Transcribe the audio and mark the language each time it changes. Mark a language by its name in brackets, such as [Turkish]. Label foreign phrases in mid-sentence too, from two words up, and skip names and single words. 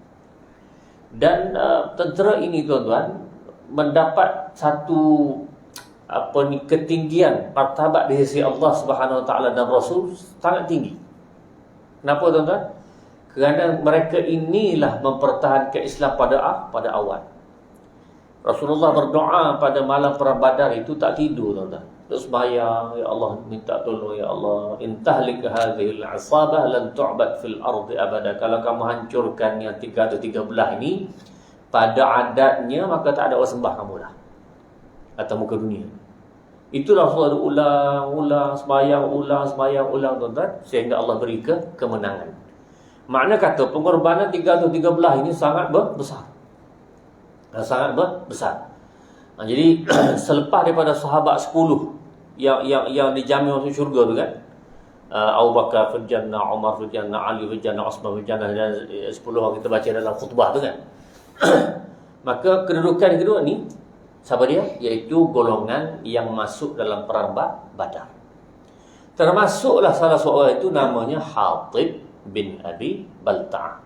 [Malay] Dan tentera ini tuan-tuan mendapat satu ketinggian martabat di sisi Allah [Arabic] سبحانه وتعالى [Malay] dan Rasul sangat tinggi. Kenapa tuan-tuan? Kerana mereka inilah mempertahankan Islam pada awal. Rasulullah berdoa pada malam perang Badar itu tak tidur tuan-tuan. Terus sembahyang, [Arabic] يا الله [Malay] minta tolong, [Arabic] يا الله، إن تهلك هذه العصابة لن تعبد في الأرض أبدا. [Malay] Kalau kamu hancurkan yang 313 ini pada adatnya, maka tak ada orang sembah kamu dah atas muka dunia. Itulah Rasulullah ulang sembahyang tuan-tuan, sehingga Allah beri kemenangan. Makna kata pengorbanan 313 ini sangat besar. Sangat besar. Jadi selepas daripada sahabat 10 yang dijamin masuk syurga tu kan, Abu Bakar [Arabic] في الجنة, [Malay] Umar [Arabic] في الجنة, [Malay] Ali [Arabic] في الجنة, [Malay] Uthman [Arabic] في الجنة, [Malay] dan 10 orang kita baca dalam khutbah tu kan. Maka kedudukan kedua ni siapa dia? Iaitu golongan yang masuk dalam perang Badar. Termasuklah salah seorang itu namanya Hatib bin Abi Balta'ah.